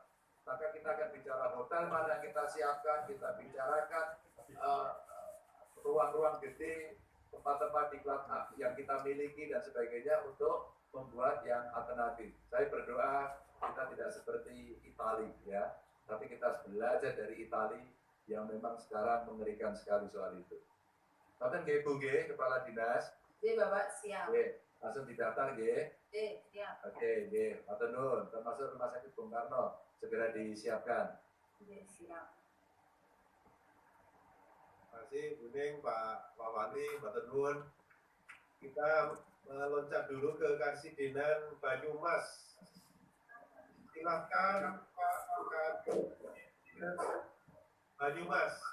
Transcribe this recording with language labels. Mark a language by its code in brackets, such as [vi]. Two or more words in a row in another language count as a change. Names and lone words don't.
[id] Maka kita akan bicara hotel mana yang kita siapkan, kita bicarakan ruang-ruang gede, tempat-tempat di yang kita miliki dan sebagainya untuk membuat yang alternatif. Saya berdoa kita tidak seperti Italia, ya, tapi kita belajar dari Italia yang memang sekarang mengerikan sekali soal itu. Kapan nggih Bu nggih, Kepala Dinas? Nggih Bapak siap. Nggih, langsung didaftar nggih. Siap. [jv] Oke, nggih, matur nuwun. [id] Termasuk Rumah Sakit Bung Karno segera disiapkan. Nggih siap. Terima kasih Bu Ning, Pak Wawani, [jv] matur nuwun. [id] Kita meloncat dulu ke Karsidenan Banyumas. Silahkan Pak Wakil Banyumas.